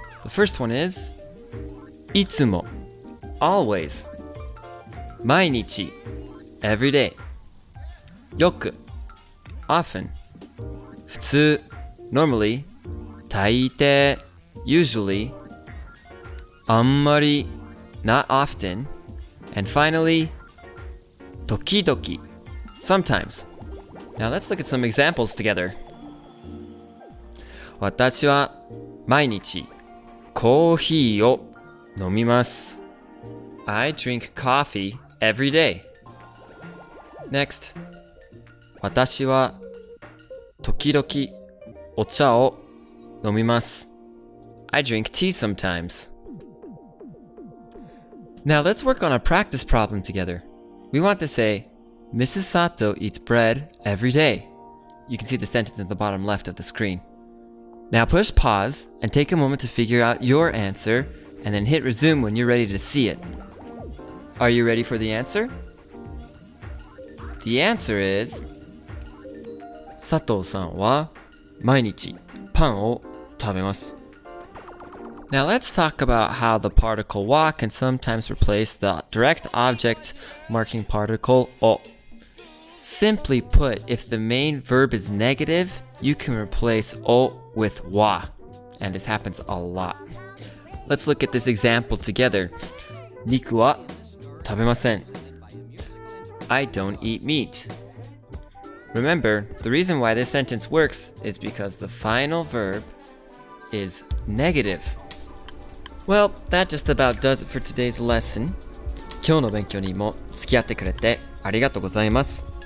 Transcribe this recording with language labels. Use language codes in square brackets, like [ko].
[en] The first one is いつも always, 毎日 every day, よく often, 普通 normally, 大抵 usually, あんまり not often, and finally, 時々 sometimes. Now let's look at some examples together. [ja] 私は毎日コーヒーを飲みます。 [en] I drink coffee every day. Next, [ja] 私は時々お茶を飲みます。 [en] I drink tea sometimes. Now let's work on a practice problem together. We want to say, Mrs. Sato eats bread every day. You can see the sentence at the bottom left of the screen. Now push pause and take a moment to figure out your answer, and then hit resume when you're ready to see it. Are you ready for the answer? The answer is [ja] 佐藤さんは毎日パンを食べます。 [en] Now let's talk about how the particle wa can sometimes replace the direct object marking particle o. Simply put, if the main verb is negative, you can replace o with wa, and this happens a lot. Let's look at this example together. [ja] 肉は食べません。 [en] I don't eat meat. Remember, the reason why this sentence works is because the final verb is negative. Well, that just about does it for today's lesson. [ja] 今日の勉強にも付き合ってくれてありがとうございます。